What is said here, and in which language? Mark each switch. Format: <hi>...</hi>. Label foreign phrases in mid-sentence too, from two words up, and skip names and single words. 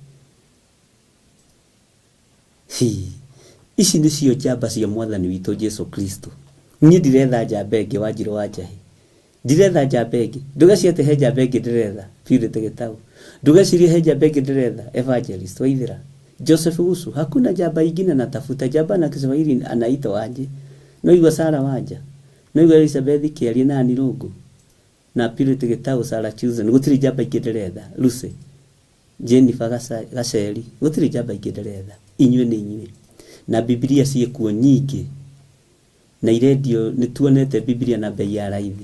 <ki>Ici nĩcio njamba cia Mwathani witũ Jesu Kristo. Niĩ ndiretha njamba ĩngĩ Wanjirũ wa Njahi. Ndiretha njamba ĩngĩ. Ndũgecirie he njamba ĩngĩ ndĩretha Purity Gĩtaũ. Ndũgecirie he njamba ĩngĩ ndĩretha Evangelist Waithĩra. Joseph Gusu.</ki> <sw>Hakuna njamba ingine natafuta. Njamba na Kiswahili anaitwa aje.</sw> <ki>Noigua Sarah Wanja. Noigua Elizabeth Kiarie na Anne Irũngũ. Na Purity Gĩtaũ, Sarah Chosen. Gũtirĩ njamba ingĩ ndĩretha. Lucy. Jennifer Gaceri. Gũtirĩ njamba ingĩ ndĩretha. Inyuĩ nĩ inyuĩ. Na Biblia ciĩkuo nyingĩ. Na irendio nĩtuonete Biblia na bei ya raithi.</ki>